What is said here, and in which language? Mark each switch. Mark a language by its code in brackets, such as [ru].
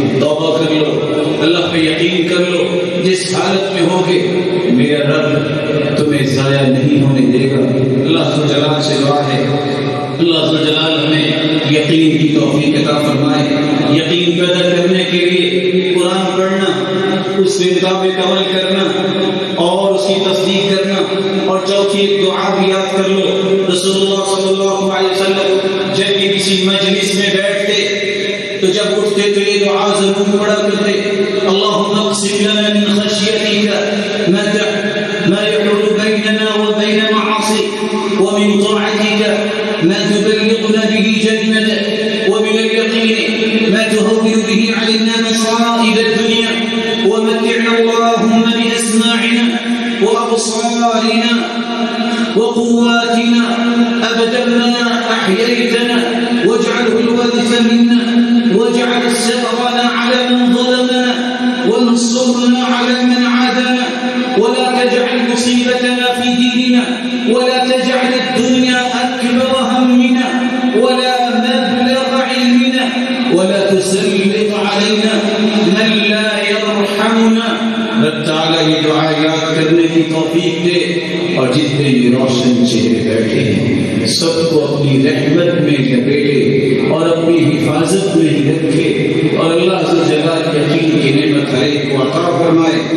[ur] توبہ کر لو, اللہ پہ یقین کر لو. جس حالت میں ہوگے میرا رب تمہیں ضائع نہیں ہونے دے گا. اللہ جلال سے دعا ہے, اللہ جلال ہمیں یقین کی توفیق عطا فرمائے. یقین پیدا کرنے کے لیے قرآن پڑھنا, اس کے مطابق عمل کرنا اور اس کی تصدیق کرنا. اور چوتھی ایک دعا بھی یاد کر لو, رسول اللہ صلی اللہ علیہ وسلم جب بھی کسی مجلس میں بیٹھتے تو جب اٹھتے تو یہ دعا ضرور پڑھا کرتے, [ar] اللہم اقسم لنا من خشیتک ما يحول بیننا وبین معاصیک ومن طاعتک ما تبلغنا به جنتک ومن اليقین ما تهون به علينا مصائب الدنيا ومتعنا اللهم بأسماعنا وأبصارنا وقواتنا أبدا ما أحييتنا واجعله الوارث منا واجعل ثأرنا على من ظلمنا وانصرنا على من عادانا ولا تجعل مصيبتنا في ديننا ولا تجعل الدنيا أكبر همنا ولا مبلغ علمنا ولا تسلط علينا من لا يرحمنا. [ur] رب تعالیٰ یہ دعا یاد کرنے کی توفیق دے, اور جتنے بھی روشن چہرے بیٹھے ہیں سب کو اپنی رحمت میں لپیٹے اور اپنی حفاظت میں ہی رکھے, اور اللہ عز و جل یقین کی نعمت ہر ایک کو عطا فرمائے.